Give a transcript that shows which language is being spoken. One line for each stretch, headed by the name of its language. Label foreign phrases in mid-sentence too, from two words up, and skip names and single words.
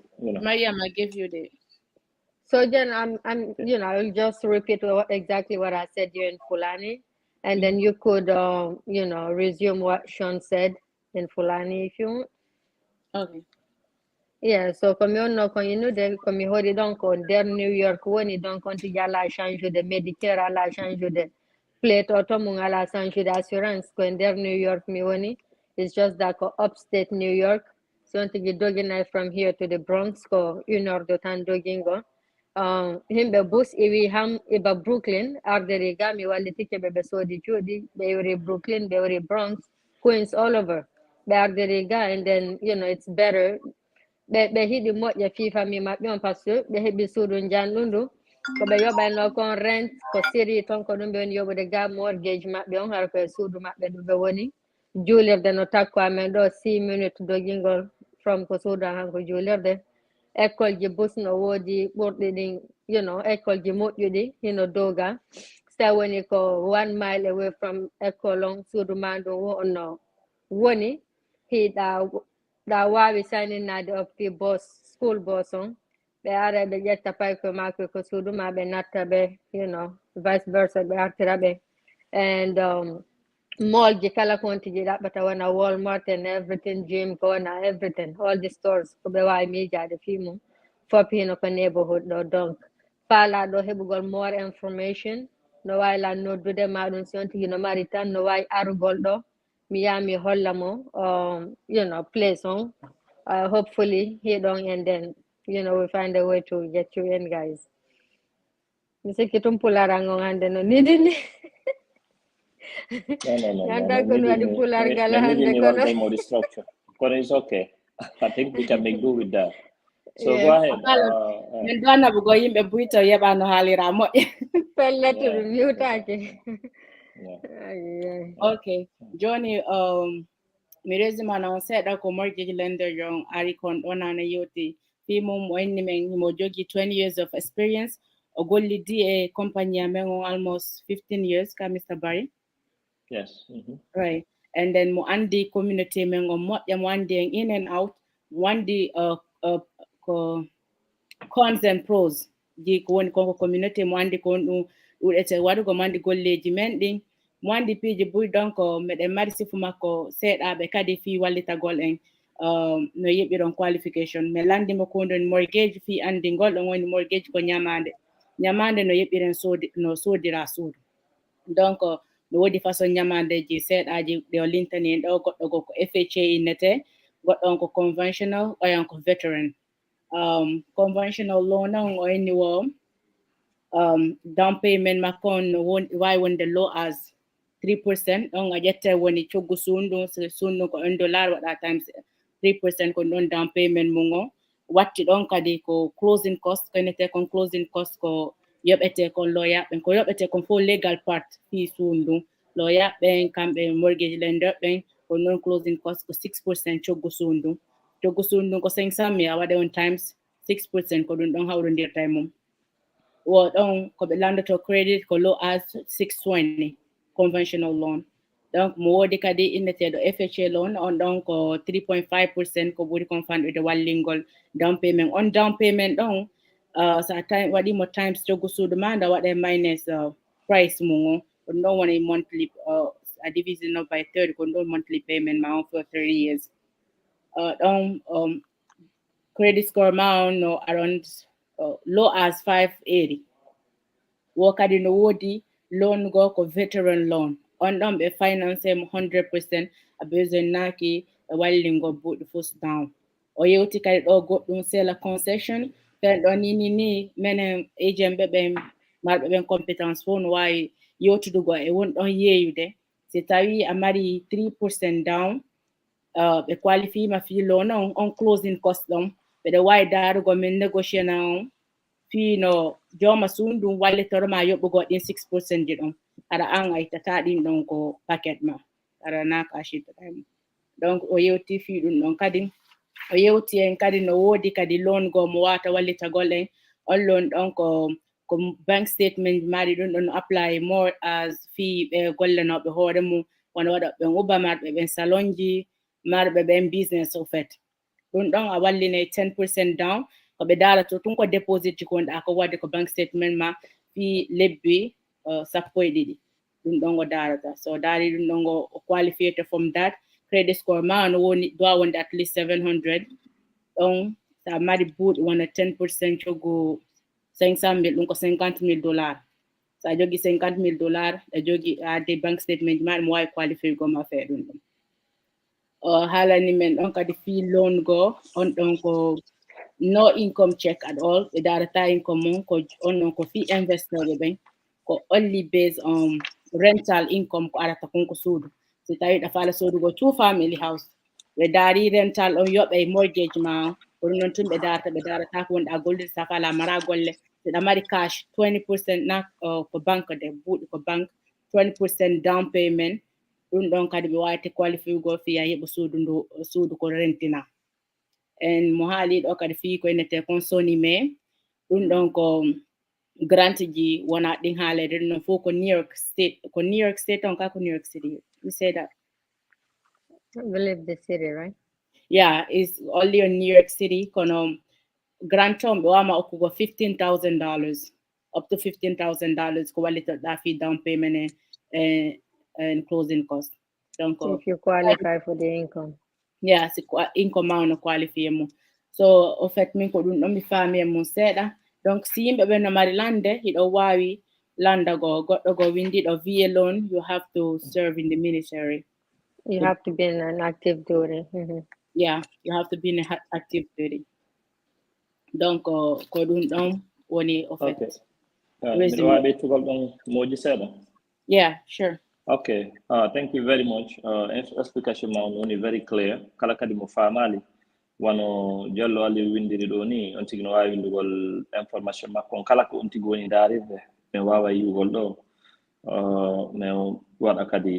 English: Mariam, I give you the. So then I'm I'll just repeat exactly what I said here in Fulani, and then you could resume what Sean said in Fulani if you want. Okay.
Fula: Yeah, so comme on no kon you de comme hori donc on der New York woni donc on ti la
French: change de Medicare
Fula: ala
French: change de plate auto
Fula: mun ala
French: change de assurance
Fula: ko der New York mi woni.
English: It's just that upstate New York.
Fula: So on ti
English: dogging from here to the Bronx
Fula: ko 1
French: heure de temps
Fula: doggingo. Himɓe bus iwi ham iba Brooklyn ardere ga mi walliti keɓe ɓe soodi cuuɗi ɓe wari Brooklyn ɓe wari Bronx, Queens,
English: all over
Fula: ɓe ardere ga,
English: and then it's better
Fula: ɓe hiɗi moƴƴa fifa mi maɓɓe on
French: par ce que
Fula: ɓe heɓi suudu janɗundu ko ɓe yoɓanno kon rent ko série ton ko ɗum ɓe woni yoɓude ga mortgage maɓɓe on har koye suudu maɓɓe ɗum ɓe woni. julirde no takko amen ɗo 6 minutes dogingol from ko suudan hanko julirde école ji bus no woodi ɓurɗi ɗin école ji moƴƴuɗi hino doga sa woni ko 1
English: mile away from
Fula: école on suudu ma ɗum wonno woni ɗa wawi saninade oppi bus
English: school bus
Fula: on ɓe ara ɓe ƴetta payko makko ko suudu ma ɓe natta ɓe vice versa ɓe artira ɓe and mall ji kala kontiji ɗaɓɓata wona
English: Walmart and everything
Fula: gym ko wona
English: everything all the stores
Fula: ko ɓe wawi miijade fi mum fop hino ko neighborhood ɗo donc faalaɗo heɓugol
English: more information
Fula: no wawi la noddude ma ɗum si on tigi no mari tan no wawi arugol ɗo mi yaha mi holla mo place on hopefully hiɗon
English: and then we find a way to get you in guys
Fula: mi sikki tum pularan on hande no nidini ganda ko waɗi pulargal hande kono
English: more structure but it's okay. I think we can make do with that. So Yes. go ahead.
Fula: Min ɗonna ɓe go yimɓe buyto yeɓa no haalira moƴƴe. Pelletude miwtaki. Okay. Joni mi resumana on seeɗa ko
English: mortgage lender
Fula: jon ari kon ɗo nana yewti fi mum o inni men himo jogi 20
English: years of experience
Fula: o gollidi e compagnie amen on
English: almost 15 years
Fula: ka Mr. Barry.
English: Yes. Right. And then
Fula: mo andi community men on moƴƴa mo andi en
English: in and out
Fula: mo andi
English: cons and pros
Fula: ji ko woni konko community mo andi ko ɗum ɗuɗete waɗugo mo andi golleji men ɗin mo andi piiji buy donc meɗen mari sifu makko seeɗaɓe kadi fi wallitagol en no yeɓiron qualification mi landimo ko ndon mortgage fi andingol ɗon woni mortgage ko ñamande no yeɓiren no soodira suudu donc no woodi façon ñamandeji seeɗaji ɗe o lintani en ɗo goɗɗo go ko FHA innete goɗɗo on ko conventional oyan ko
English: veteran conventional loan
Fula: on o inni wo
English: down payment
Fula: makko on wawi wonde
English: low as 3%
Fula: on a ƴette woni coggu suundu so suundu ko $1 waɗa times 3% ko ɗon
English: down payment
Fula: mum o watti ɗon kadi ko
English: closing cost
Fula: ko innete kon closing cost ko yoɓete kon lawyer ko yoɓete kon fof
English: legal part
Fula: fi suundu lawyer ɓen kamɓe
English: mortgage lender
Fula: ɓen ko non
English: closing cost
Fula: ko 6% coggu suundu ko 500,000 a waɗa on times 6% ko ɗum ɗon hawrondirta e mum wo ɗon ko ɓe landoto credit ko
English: low as
Fula: 620
English: conventional loan
Fula: donc mo woodi kadi inneteɗo
English: FHA loan
Fula: on ɗon ko 3.5% ko ɓuri kon fanɗude wallingol
English: down payment
Fula: on
English: down payment
Fula: ɗon sa time waɗimo times coggu suudu ma nda waɗa
English: minus price
Fula: mum o ɗum ɗon woni
English: monthly a division of by 30
Fula: ko ɗon
English: monthly payment
Fula: ma on
English: for 30 years
Fula: ɗon
English: credit score
Fula: ma on no
English: around low as 580
Fula: wo kadi no woodi loan go ko
English: veteran loan
Fula: on ɗon ɓe finance mo 100%
French: a besoin
Fula: naaki e wallingo buuɗi fus down o yewti kadi ɗo goɗɗum sela concession fen ɗon ni menen agent ɓen marɓe ɓen compétence fof no wawi yewtudugo e won ɗon yeeyude si tawi a mari
English: 3% down
Fula: ɓe qualifima fi loan on
English: closing cost
Fula: ɗon ɓeɗe wawi darugo min négocier on fino joma suundu wallitoroma yoɓugo ɗin 6% ji ɗon aɗa an a ittata ɗin ɗon ko paquet ma aɗa naka shittaɗamo donc o yewti fi ɗum ɗon kadi o yewti en kadi no woodi kadi loan go mo wata wallitagol en on loan ɗon ko
English: bank statement
Fula: mari ɗum ɗon
English: apply more as
Fula: fi ɓe gollanoɓe hoore mum wona waɗa ɓen uba marɓe ɓen salon ji marɓe ɓen business
French: au fait
Fula: ɗum ɗon a walline
English: 10% down
Fula: ko ɓe darato tun ko deposit ji ko wonɗa ko wadde ko
English: bank statement
Fula: ma fi lebbi 12 ɗum ɗon go darata so dari ɗum ɗon go qualified from that
English: credit score
Fula: ma no woni doit wonde
English: at least 700
Fula: ɗon sa mari buuɗi wona 10% coggu 500,000 ɗum ko $50,000 sa jogi $50,000 a jogi de
English: bank statement
Fula: ma mo wawi qualifier go ma fe ɗum ɗum haalani men ɗon kadi fi loan go on ɗon ko
English: no income check at all
Fula: ɓe darata income mum ko on ɗon ko fi investor ɓen ko
English: only based on rental income
Fula: ko arata konko suudu si tawi ɗa faala sodugo
English: 2 family house
Fula: ɓe daari rental on yoɓe mortgage ma ko ɗum noon tun ɓe darata ko wonɗa gollirta sa faala mara golle si ɗa mari cash 20% na ko banque de buuɗi ko banque
English: 20% down payment
Fula: ɗum ɗon kadi ɓe wawate qualifiego fiya heɓa suudu ko rentina en mo haali ɗo kadi fi ko enete kon soni mais ɗum ɗon ko grant ji wona ɗin haalede non fof ko New York State on ka ko New York City.
English: You say that? I believe the city, right? Yeah, it's only in New York City.
Fula: Kono grant on ɓe wama okkugo $15,000
English: up to $15,000
Fula: ko wallitoɗa fi
English: down payment and closing cost.
Fula: Donc
English: if you qualify for the income.
Fula: Yeah, si income ma no qualify mo. So
French: au fait
Fula: min ko ɗum ɗon mi faami mon seeɗa.
French: Donc si
Fula: yimɓe ɓe no mari lande hiɗo wawi landa goɗɗo go windiɗo
English: VA loan, you have to serve in the military. You have to be in an active duty. Yeah, you have to be in an active duty.
Fula: Donc ko ɗum ɗon woni
French: au fait.
English: Yeah, sure. Okay, thank you very much. Explication ma on very clear.
Fula: Kala kadi mo famali wano jollo ali windiri ɗo ni on tigi no wawi windugol information makko kala ko on tigi woni daride mi wawa yiwgol ɗo mi waɗa kadi